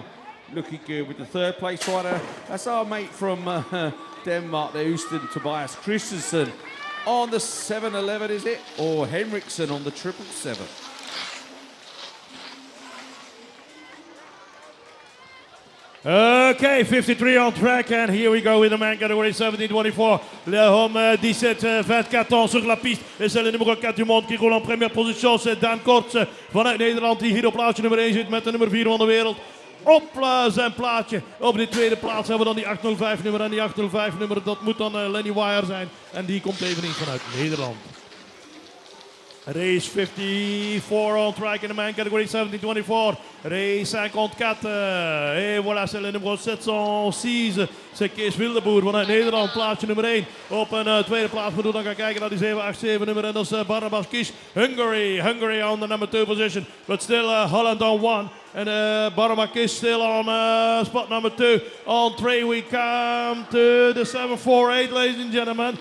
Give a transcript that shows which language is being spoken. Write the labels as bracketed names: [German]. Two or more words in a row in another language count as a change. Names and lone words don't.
[English] Looking good with the 3rd place rider. That's our mate from Denmark, the Houston, Tobias Christensen. On the 711, is it? Or Henriksen on the 777. Okay, 53 on track, and here we go with the man category 17-24. [French] Le homme 17-24 ans sur la piste. Et c'est le numéro 4 du monde qui roule en première position. [Dutch] C'est Dan Kortse vanuit Nederland die hier op plaatsje nummer 1 zit met de nummer 4 van de wereld. op zijn plaatje. Op de tweede plaats hebben we dan die 805 nummer. En die 805 nummer, dat moet dan Lenny Wire zijn. En die komt eveneens vanuit Nederland. [English] Race 54 on track in the man category 17-24. Race 54. [French] Et voilà, c'est le numéro 706. [Dutch] C'est Kees Wildeboer vanuit Nederland, plaatsje nummer 1. Op een tweede plaats moeten we dan gaan kijken naar die 787 nummer. En dat is Barnabas Kish, Hungary. [English] Hungary on the number 2 position. But still Holland on 1. And Barnabas Kish still on spot number 2. On 3 we come to the 748, ladies and gentlemen.